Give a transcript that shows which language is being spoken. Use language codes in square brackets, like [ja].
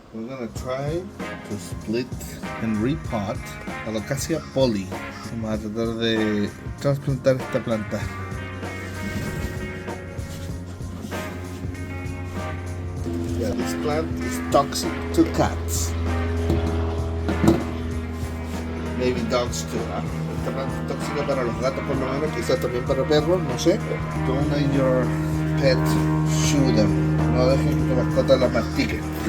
[en] we're gonna try to split and repot Alocasia Polly. [es] Vamos a tratar de trasplantar esta planta. [en] Yeah, this plant is toxic to cats. Maybe dogs too, ¿ah? [es] Esta planta es tóxica para los gatos por lo menos, quizás también para perros, no sé. [en] Don't let your pet chew them. [es] No dejen que tu mascota la mastique.